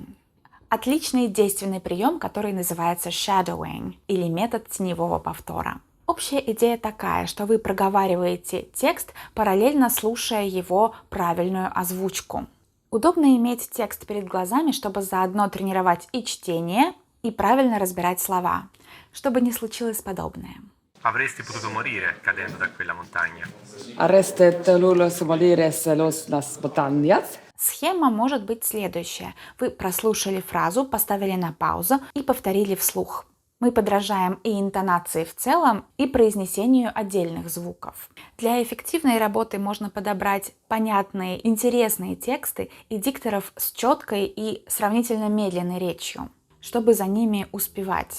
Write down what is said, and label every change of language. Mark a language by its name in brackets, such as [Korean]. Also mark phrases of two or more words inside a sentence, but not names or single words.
[Russian] Отличный действенный прием, который называется shadowing или метод теневого повтора. Общая идея такая, что вы проговариваете текст, параллельно слушая его правильную озвучку. Удобно иметь текст перед глазами, чтобы заодно тренировать и чтение, и правильно разбирать слова, чтобы не случилось подобное. [Italian] Avresti potuto morire cadendo da quella montagna. Arrested lulos molires los las montañas. [Russian] Схема может быть следующая. Вы прослушали фразу, поставили на паузу и повторили вслух. Мы подражаем и интонации в целом, и произнесению отдельных звуков. Для эффективной работы можно подобрать понятные, интересные тексты и дикторов с четкой и сравнительно медленной речью, чтобы за ними успевать.